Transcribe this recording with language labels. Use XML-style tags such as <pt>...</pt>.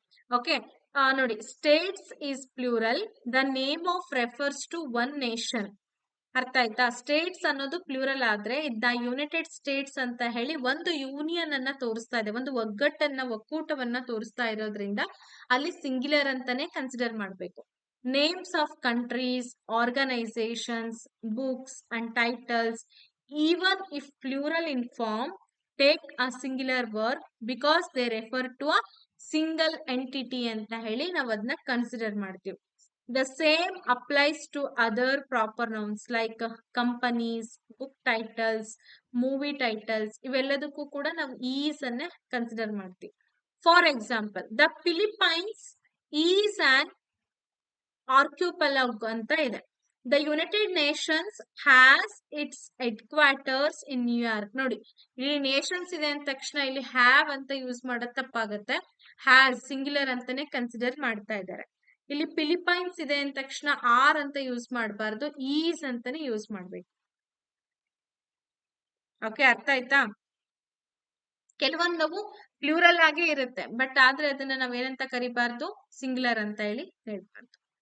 <en>okay,</en> <kn>ನೋಡಿ</kn> <en>States is plural, the name of refers to one nation.</en> <kn>ಅರ್ಥ ಆಯ್ತಾ? States ಅನ್ನೋದು ಪ್ಲೂರಲ್ ಆದ್ರೆ ದ ಯುನೈಟೆಡ್ ಸ್ಟೇಟ್ಸ್ ಅಂತ ಹೇಳಿ ಒಂದು ಯೂನಿಯನ್ ಅನ್ನ ತೋರಿಸ್ತಾ ಇದೆ, ಒಂದು ಒಗ್ಗಟ್ಟನ್ನ ಒಕ್ಕೂಟವನ್ನ ತೋರಿಸ್ತಾ ಇರೋದ್ರಿಂದ ಅಲ್ಲಿ ಸಿಂಗ್ಯುಲರ್ ಅಂತಾನೆ ಕನ್ಸಿಡರ್ ಮಾಡಬೇಕು.</kn> <en>names of countries, organisations, books and titles, even if plural in form, take a singular word because they refer to a single entity</en> <kn>ಅಂತ ಹೇಳಿ ನಾವು ಅದನ್ನ ಕನ್ಸಿಡರ್ ಮಾಡ್ತೀವಿ.</kn> <en>The same applies to other proper nouns like companies, book titles, movie titles.</en> <kn>ಇವೆಲ್ಲದಕ್ಕೂ ಕೂಡ ನಾವು is ಅನ್ನ consider ಮಾಡ್ತೀವಿ.</kn> <en>for example, the Philippines is an archipelago</en> <kn>ಅಂತ ಇದೆ.</kn> <en>The United Nations has its headquarters in New York.</en> <kn>ನೋಡಿ ಇಲ್ಲಿ Nations ಇದೆ ಅಂದ ತಕ್ಷಣ ಇಲ್ಲಿ ಹ್ಯಾವ್ ಅಂತ ಯೂಸ್ ಮಾಡೋದು ತಪ್ಪಾಗುತ್ತೆ. ಹ್ಯಾಸ್ ಸಿಂಗ್ಯುಲರ್ ಅಂತಾನೆ ಕನ್ಸಿಡರ್ ಮಾಡ್ತಾ ಇದ್ದಾರೆ. ಇಲ್ಲಿ ಫಿಲಿಪೈನ್ಸ್ ಇದೆ ಅಂದ ತಕ್ಷಣ ಆರ್ ಅಂತ ಯೂಸ್ ಮಾಡಬಾರ್ದು, ಈಸ್ ಅಂತಾನೆ ಯೂಸ್ ಮಾಡ್ಬೇಕು. ಓಕೆ, ಅರ್ಥ ಆಯ್ತಾ? ಕೆಲವೊಂದು ಪ್ಲೂರಲ್ ಆಗೇ ಇರುತ್ತೆ, ಬಟ್ ಆದ್ರೆ ಅದನ್ನ ನಾವೇನಂತ ಕರಿಬಾರ್ದು, ಸಿಂಗ್ಯುಲರ್ ಅಂತ ಹೇಳಿ ಹೇಳ್ಬಾರ್ದು.</kn>